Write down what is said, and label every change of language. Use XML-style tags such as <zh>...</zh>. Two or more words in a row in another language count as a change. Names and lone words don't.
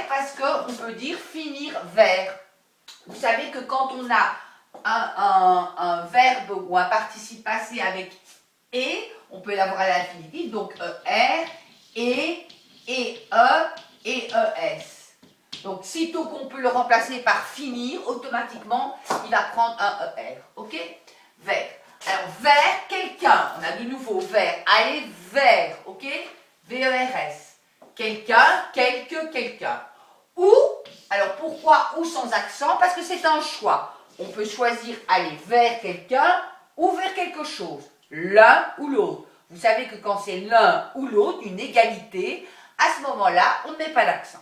<fr>Parce qu'on peut dire finir vers. Vous savez que quand on a un verbe ou un participe passé avec et, on peut l'avoir à l'infinitif, donc ER, et E, et ES. Donc, sitôt qu'on peut le remplacer par finir, automatiquement, il va prendre un ER. Ok? Vers. Alors, vers quelqu'un. On a de nouveau vers. Aller vers. Ok? V-E-R-S. Quelqu'un, quelqu'un. Ou, alors pourquoi ou sans accent? Parce que c'est un choix. On peut choisir aller vers quelqu'un ou vers quelque chose. L'un ou l'autre. Vous savez que quand c'est l'un ou l'autre, une égalité, à ce moment-là, on ne met pas d'accent.</fr>